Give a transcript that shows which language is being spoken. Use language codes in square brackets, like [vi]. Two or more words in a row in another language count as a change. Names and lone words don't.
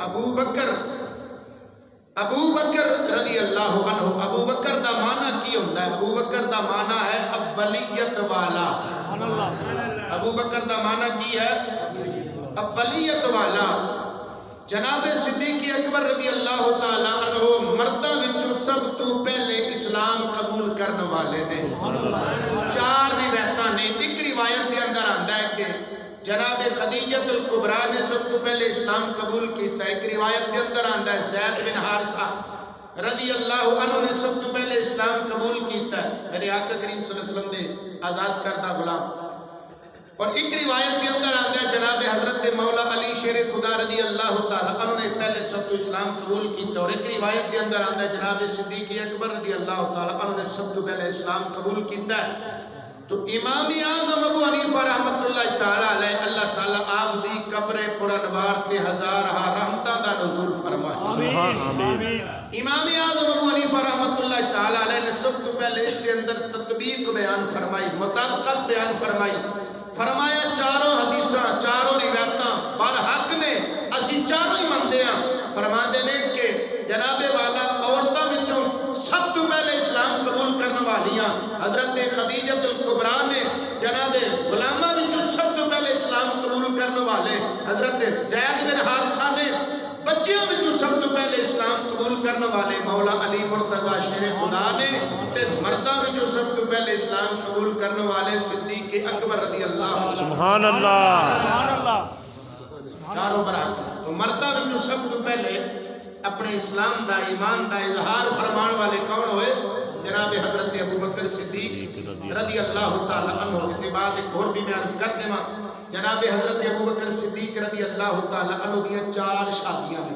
[ar] رضی اللہ عنہ [pa] ابو بکر دا معنی کی ہوتا ہے ابو بکر دا معنی ہے اولیت والا ابو بکر دا معنی کی ہے اولیت والا جناب صدیق اکبر [ar] رضی اللہ تعالیٰ عنہ [pa] مرداں وچوں سب تو پہلے اسلام قبول کرنے والے نے. 4 روایتاں نے. ایک روایت کے اندر آندا ہے کہ جناب خدیجہ الکبریٰ نے سب تو پہلے اسلام قبول کیتا. ایک روایت کے اندر آندا ہے زید بن حارثہ [ar] رضی اللہ عنہ [pa] نے سب تو پہلے اسلام قبول کیتا ہے، میرے آقا کریم [ar] صلی اللہ علیہ وسلم [pa] نے آزاد کردہ غلام. اور ایک روایت کے اندر آتا ہے جناب حضرت مولا علی شیر خدا [ar] رضی اللہ تعالیٰ عنہ [pa] نے پہلے سب تو اسلام قبول کیتا. اور ایک روایت کے اندر آتا ہے جناب صدیق اکبر [ar] رضی اللہ تعالیٰ عنہ [pa] نے سب تو پہلے اسلام قبول کیتا ہے. تو امام اعظم ابو حنیفہ [ar] رحمت اللہ تعالیٰ علیہ [pa] اللہ تعالیٰ آپ دی قبر پرانوار تے ہزارہ رحمتاں دا نزول فرمائے. [ur] امام اعظم ابو حنیفہ [ar] رحمت اللہ تعالیٰ علیہ [ur] نے سب تو پہلے اس کے اندر تطبیق بیان فرمائی، مطابقت بیان فرمائی. [pa] فرمایا چاروں حدیثاں چاروں روایتاں برحق نے، اسی چاروں ہی مندے ہیں. فرماندے نے کہ جناب والا عورتاں وچوں سب تو پہلے اسلام قبول کرنے والیاں حضرت خدیجہ الکبریٰ نے، جناب غلاماں وچوں سب تو پہلے اسلام قبول کرنے والے حضرت زید بن حارثہ نے، بچیاں وچوں سب تو پہلے اسلام قبول کرنے والے مولا علی مرتضیٰ شیر خدا نے، تے مرداں وچوں سب تو پہلے اسلام قبول کرنے والے صدیق اکبر [ar] رضی اللہ. سبحان اللہ. [pa] چاروں برابر. تو مرداں وچوں سب تو پہلے اپنے اسلام دا ایمان دا اظہار فرمان والے کون ہوئے؟ جناب حضرت ابوبکر صدیق [ar] رضی اللہ تعالیٰ عنہ. [ur] اس کے بعد ایک اور بھی میں عرض کر دوں، جناب حضرت ابوبکر صدیق [ar] رضی اللہ تعالیٰ عنہ [pa] دیاں 4 شادیاں ہیں.